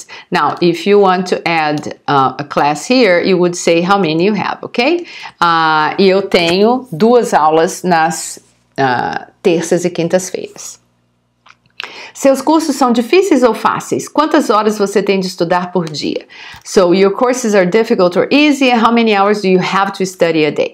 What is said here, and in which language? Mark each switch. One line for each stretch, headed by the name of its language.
English: Now, if you want to add a class here, you would say how many you have, ok?
Portuguese: E eu tenho 2 aulas nas terças e quintas-feiras. Seus cursos são difíceis ou fáceis? Quantas horas você tem de estudar por dia?
English: So, your courses are difficult or easy, and how many hours do you have to study a day?